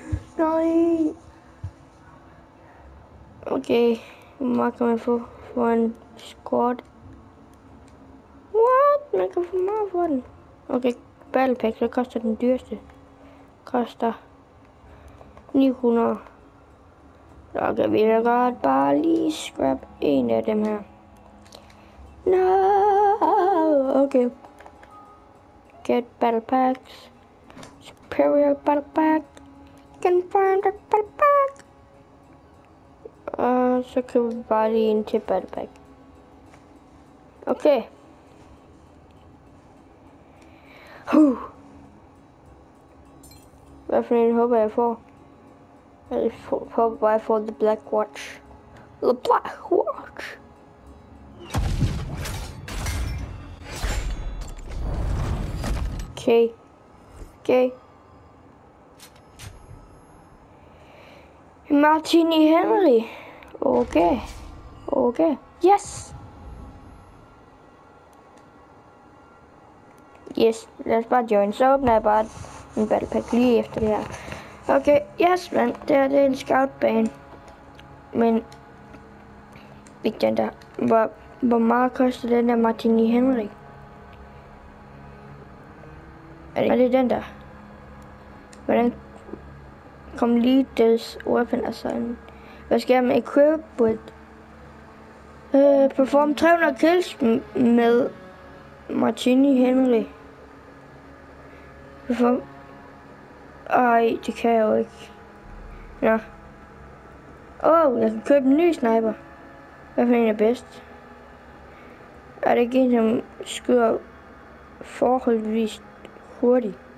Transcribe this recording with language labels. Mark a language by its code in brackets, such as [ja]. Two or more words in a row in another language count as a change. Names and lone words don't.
[da] Okay, hvor meget kan man få for en squad? What? Man kan få meget for den. Okay, Battle Pack, så koster den dyreste. Koster 900. Så kan vi da godt bare lige scrap en af dem her. [en] No, okay. Get Battle Packs. Superior Battle Pack. Confirmed Battle Pack. [da] Og så køber vi bare lige en til Battle Pack. Okay. Hvad for en håber jeg får? Jeg håber bare, jeg får The Black Watch. The Black Watch. Okay. Martini Henry. Okay. Yes, lad os bare join. Så åbner jeg bare en battle pack lige efter det her. [en] Okay, yes, man. [da] Det er en scoutbane. Men ikke den der. Hvor meget koster den der Martini Henry? Er det den der? Hvordan [en] complete weapon assignment? [da] Hvad skal jeg med [en] equip with? Perform 300 kills [da] med Martini Henry. Ej, det kan jeg jo ikke. Nå. Jeg kan købe en ny sniper. Hvad for en er bedst? Er det ikke en, som skyder forholdsvis hurtigt?